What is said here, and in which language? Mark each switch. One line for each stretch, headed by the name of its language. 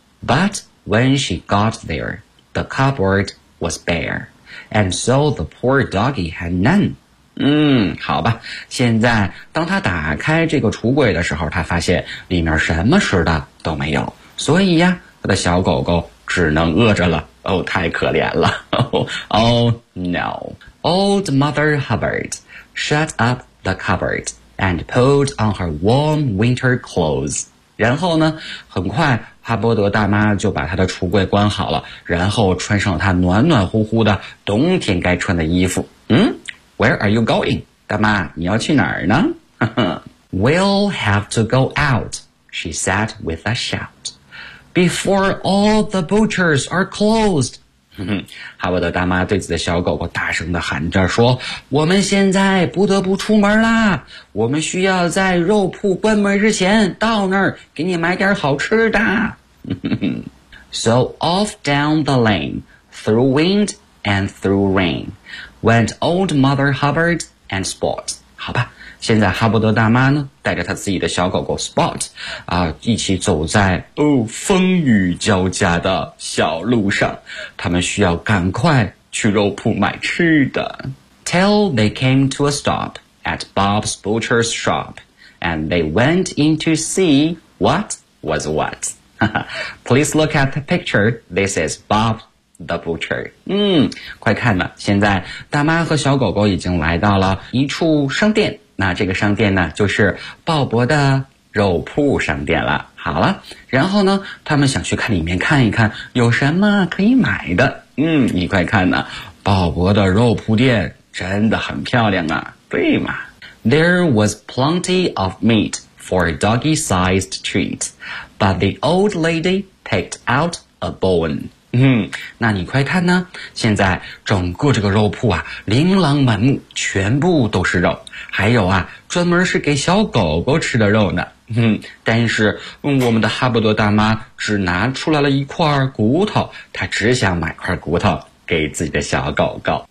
English: But when she got there, the cupboard was bare, and so the poor doggy had none.
Chinese: 好吧，现在当他打开这个橱柜的时候，他发现里面什么吃的都没有，所以呀，他的小狗狗只能饿着了。哦，太可怜了。
English: Oh no. Old Mother Hubbard shut up the cupboard and pulled on her warm winter clothes.
Chinese: 然后呢，很快哈伯德大妈就把她的橱柜关好了，然后穿上她暖暖乎乎的冬天该穿的衣服。
English: Where are you going?
Chinese: 大妈，你要去哪儿呢？
English: We'll have to go out, she said with a shout, before all the butchers are closed.
Chinese: 哈伯德大妈对自己的小狗狗大声地喊着说，我们现在不得不出门啦，我们需要在肉铺关门之前到那儿给你买点好吃的。
English: So off down the lane, through wind and through rain, went old mother Hubbard and Spot.
Chinese: 好吧，现在哈伯德大妈呢带着她自己的小狗狗 Spot, 一起走在风雨交加的小路上。他们需要赶快去肉铺买吃的。
English: Till they came to a stop at Bob's Butcher's shop, and they went in to see what was what. Please look at the picture. This is Bob the Butcher.
Chinese: 快看了，现在大妈和小狗狗已经来到了一处商店。那这个商店呢就是鲍勃的肉铺商店了。好了，然后呢他们想去看里面看一看有什么可以买的。你快看呢，鲍勃的肉铺店真的很漂亮啊，对吗？
English: There was plenty of meat for a doggy-sized treat, but the old lady picked out a bone.
Chinese: 那你快看呢，现在整个这个肉铺啊，琳琅满目，全部都是肉，还有啊，专门是给小狗狗吃的肉呢。但是我们的哈伯多大妈只拿出来了一块骨头，她只想买块骨头给自己的小狗狗。